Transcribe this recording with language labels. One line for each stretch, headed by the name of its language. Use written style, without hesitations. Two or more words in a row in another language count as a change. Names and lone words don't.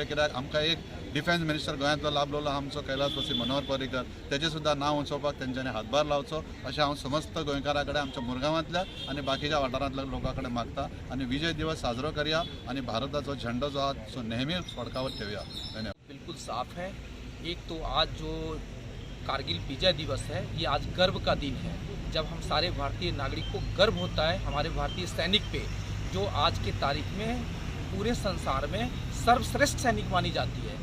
Konkani: कित्याक आमकां एक डिफेन्स मिनिस्टर गोंयांतलो लाभलेलो आमचो कैलासवासी मनोहर पर्रीकर, तेजें सुद्दां नांव उंचोवपाक तेंच्यांनी हातभार लावचो अशें हांव समस्त गोंयकारां कडेन आमच्या मुरगांवांतल्या आनी बाकीच्या वाठारांतल्या लोकां कडेन मागता। आनी विजय दिवस साजरो करया आनी भारताचो झेंडो जो आहा तो नेहमीच फडकावत ठेवया। धन्यवाद।
Hindi: बिल्कुल साफ है। एक तो आज जो कारगिल विजय दिवस है, ये आज गर्व का दिन है, जब हम सारे भारतीय नागरिक को गर्व होता है हमारे भारतीय सैनिक पे, जो आज के तारीख में पूरे संसार में सर्वश्रेष्ठ सैनिक मानी जाती है।